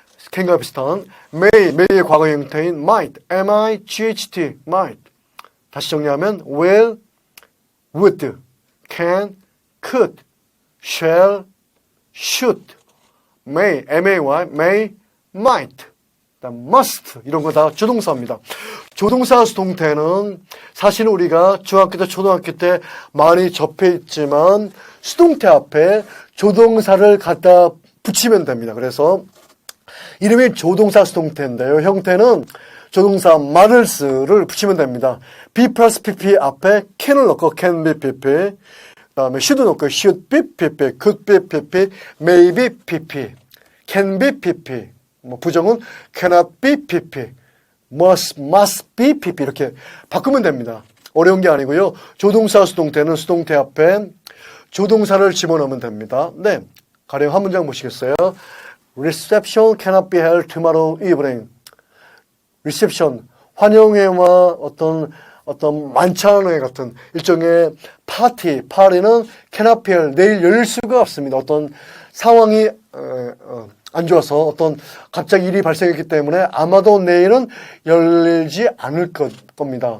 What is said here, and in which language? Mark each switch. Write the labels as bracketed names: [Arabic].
[Korean] can과 비슷한 may의 과거 형태인 might, might, might. 다시 정리하면 will, would, can, could, shall, should, may, may, might, must 이런 거 다 조동사입니다. 조동사 수동태는 사실 우리가 중학교 때 초등학교 때 많이 접해 있지만 수동태 앞에 조동사를 갖다 붙이면 됩니다. 그래서 이름이 조동사 수동태인데요. 형태는 조동사 matters,를 붙이면 됩니다. be plus pp 앞에 can을 넣고 can be pp, 그 다음에 should 넣고 should be pp, could be pp, may be pp, can be pp, 부정은 cannot be pp, must be pp 이렇게 바꾸면 됩니다. 어려운 게 아니고요. 조동사 수동태는 수동태 앞에 조동사를 집어넣으면 됩니다. 네, 가령 한 문장 보시겠어요? [English] Reception cannot be held tomorrow evening. [Korean] Reception, 환영회와 어떤 만찬회 같은 일종의 파티는 cannot be held, 내일 열릴 수가 없습니다. 어떤 상황이 안 좋아서 갑자기 일이 발생했기 때문에 아마도 내일은 열리지 않을 겁니다.